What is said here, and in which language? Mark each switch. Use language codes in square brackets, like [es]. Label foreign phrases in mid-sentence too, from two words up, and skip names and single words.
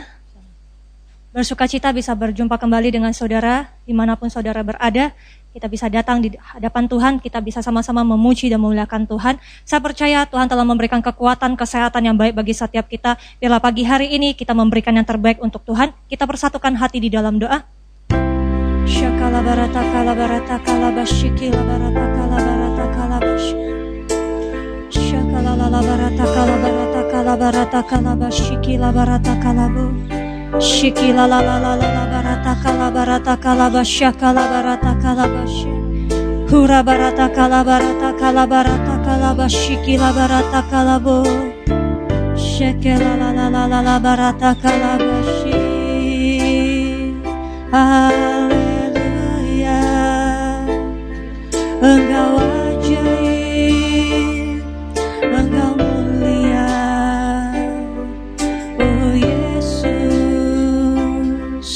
[id] Bersukacita bisa berjumpa kembali dengan saudara dimanapun saudara berada. Kita bisa datang di hadapan Tuhan, kita bisa sama-sama memuji dan memuliakan Tuhan. Saya percaya Tuhan telah memberikan kekuatan, kesehatan yang baik bagi setiap kita. Biarlah pagi hari ini kita memberikan yang terbaik untuk Tuhan. Kita persatukan hati di dalam doa. Shakala barata kala barata kala bashiki la barata kala barata kala bash. Shakala la barata kala barata kala barata kala bashiki la barata kala bu. Shiki la barata kala bashaka la barata kala bash. Hura barata kala bashiki la barata kala bu. Shakala la barata kala bashi. Haleluya, Engkau ajaib, Engkau mulia, oh Yesus.